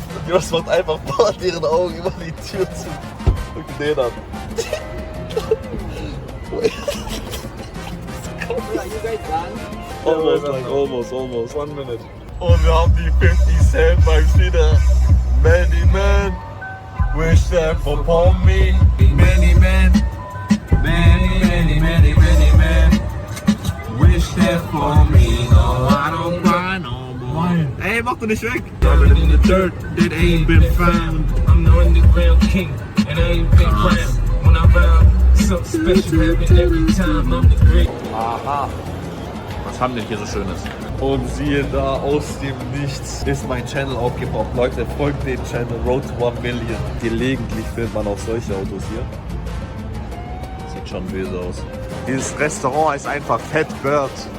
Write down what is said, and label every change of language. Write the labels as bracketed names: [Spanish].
[German] Das macht einfach vor deren Augen immer die Tür zu. Guck den an. [English] Almost. 1 minute. [German] Und wir haben die 50 Cent Vibes wieder. [English] Many men wish that upon me. Many men wish that for me. No, I don't cry no more. [German] Ey, mach doch nicht weg. [English] Diamond in the dirt that ain't been found. I'm the underground king and I ain't been crowned. When I found something special happen every time I'm the great. Aha. [German] Was haben wir hier so Schönes? Und siehe da, aus dem Nichts ist mein Channel aufgepoppt. Leute, folgt dem Channel Road to 1 Million. Gelegentlich findet man auch solche Autos hier. Sieht schon böse aus. Dieses Restaurant ist einfach Fat Bird.